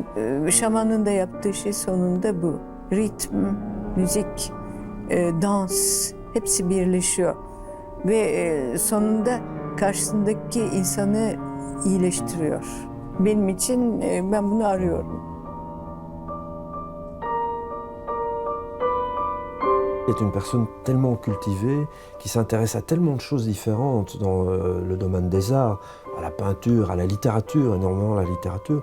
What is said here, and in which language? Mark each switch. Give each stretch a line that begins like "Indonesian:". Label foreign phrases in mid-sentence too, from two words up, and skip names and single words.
Turkish: Şamanın da yaptığı şey sonunda bu. Ritm, müzik, dans hepsi birleşiyor. Ve sonunda karşısındaki insanı iyileştiriyor. Benim için ben bunu arıyorum.
French: est une personne tellement cultivée, qui s'intéresse à tellement de choses différentes dans le domaine des arts, à la peinture, à la littérature, énormément à la littérature.